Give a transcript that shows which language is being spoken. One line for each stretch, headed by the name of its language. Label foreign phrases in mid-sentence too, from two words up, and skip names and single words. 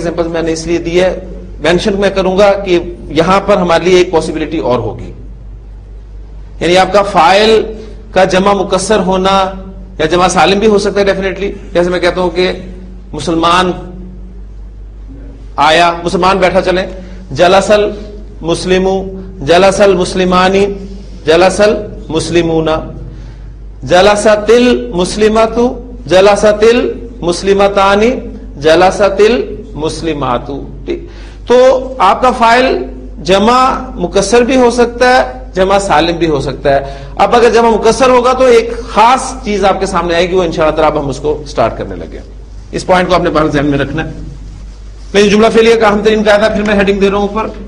Urdu: ایگزامپل میں نے اس لیے دی ہے, مینشن میں کروں گا کہ یہاں پر ہمارے لیے ایک پاسبلٹی اور ہوگی, یعنی آپ کا فاعل کا جمع مکسر ہونا یا جمع سالم بھی ہو سکتا ہے ڈیفینیٹلی. جیسے میں کہتا ہوں کہ مسلمان آیا, مسلمان بیٹھا, چلیں
Arabic: جلسل مسلمو, جلسل مسلمانی, جلسل مسلمون, جلستل مسلمتو, جلستل مسلمتانی, جلستل مسلماتو.
Urdu: تو آپ کا فاعل جمع مکسر بھی ہو سکتا ہے, جمع سالم بھی ہو سکتا ہے. اب اگر جمع مکسر ہوگا تو ایک خاص چیز آپ کے سامنے آئے گی, وہ
Arabic: انشاءاللہ تعالی
Urdu: اب ہم اس کو سٹارٹ کرنے لگے. اس پوائنٹ کو آپ نے بہت ذہن میں رکھنا ہے. میں جملہ فعلیہ کا اہم ترین قاعدہ پھر میں ہیڈنگ دے رہا ہوں اوپر.